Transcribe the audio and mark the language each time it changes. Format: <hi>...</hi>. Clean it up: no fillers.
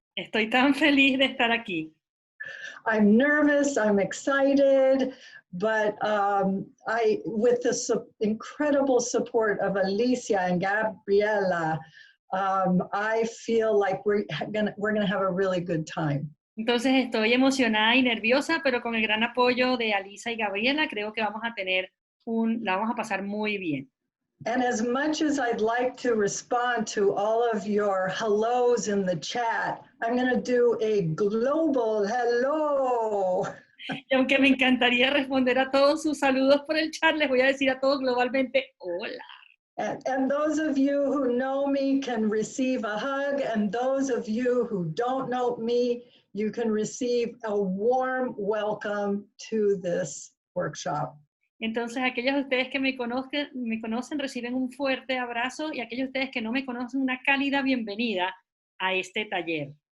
<es>Estoy tan feliz de estar aquí.</es> <en>I'm nervous, I'm excited, but with the incredible support of Alicia and Gabriela, I feel like we're gonna have a really good time.</en> <es>Entonces estoy emocionada y nerviosa, pero con el gran apoyo de Alisa y Gabriela creo que vamos a la vamos a pasar muy bien.</es> <en>And as much as I'd like to respond to all of your hellos in the chat, I'm going to do a global hello.</en> <es>Y aunque me encantaría responder a todos sus saludos por el chat, les voy a decir a todos globalmente, hola.</es> <en>And those of you who know me can receive a hug, and those of you who don't know me, you can receive a warm welcome to this workshop.</en> <es>Entonces, aquellos de ustedes que me conocen reciben un fuerte abrazo, y aquellos de ustedes que no me conocen, una cálida bienvenida a este taller.</es>